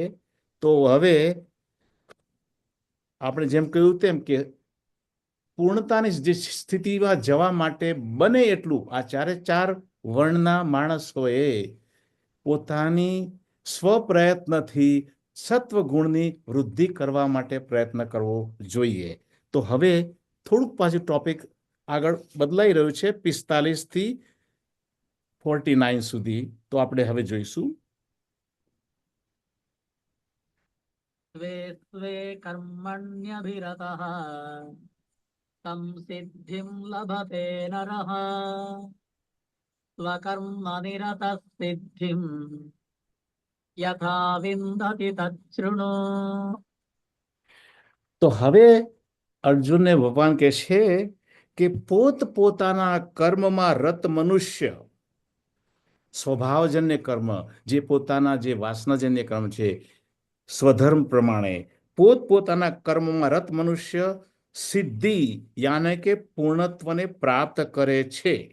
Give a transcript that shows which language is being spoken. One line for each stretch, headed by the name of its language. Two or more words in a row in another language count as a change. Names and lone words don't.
Gujarati: તો હવે આપણે જેમ કહ્યું તેમ કે પૂર્ણતાની જે સ્થિતિમાં જવા માટે બને એટલું આ ચારે ચાર વર્ણના માણસોએ પોતાની સ્વપ્રયત્નથી સત્વગુણની વૃદ્ધિ કરવા માટે પ્રયત્ન કરવો જોઈએ. તો હવે થોડુંક પાછું ટોપિક આગળ બદલાઈ રહ્યું છે 45 થી 49 સુધી. તો આપણે હવે જોઈશું.
Sanskrit: स्वे स्वे कर्मण्यभिरतः संसिद्धिं लभते नरः स्वकर्मनिरतः सिद्धिं यथा विन्दति तच्छृणु.
Gujarati: તો હવે અર્જુનને ભગવાન કહે છે કે પોતાના કર્મમાં રત મનુષ્ય, સ્વભાવજન્ય કર્મ, જે પોતાના જે વાસનાજન્ય કર્મ છે, સ્વધર્મ પ્રમાણે પોતાના કર્મમાં રત મનુષ્ય સિદ્ધિ યાને કે પૂર્ણત્વને પ્રાપ્ત કરે છે.